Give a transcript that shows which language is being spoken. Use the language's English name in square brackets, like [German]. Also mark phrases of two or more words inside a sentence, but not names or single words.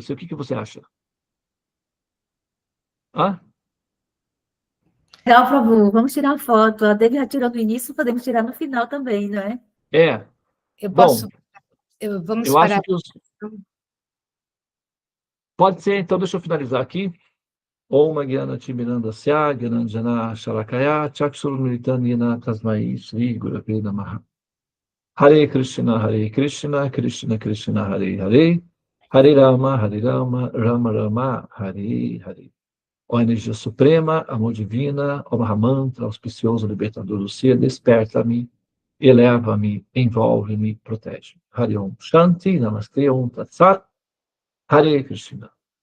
[Portuguese] O que você acha? Ah? Por favor, vamos tirar a foto. A Debbie já tirou no início, podemos tirar no final também, não é? Eu Bom, posso. Vamos eu acho parar. que pode ser, então, deixa eu finalizar aqui. [Sanskrit] ॐ ज्ञान तिमिरान्धस्य ज्ञानाञ्जन शलाकया चक्षुरुन्मीलितं तस्मै श्री गुरवे नमः. हरे कृष्ण कृष्ण कृष्ण हरे हरे हरे राम राम राम हरे हरे, Hare Rama, Rama Rama, Hare Hare. [Portuguese] Ó energia suprema, amor divina, ó Mahamantra, auspicioso libertador do ser, desperta-me, eleva-me, envolve-me, protege. [Sanskrit] हरे ॐ शान्ति नमस्ते ॐ तत् सत् हरे कृष्ण.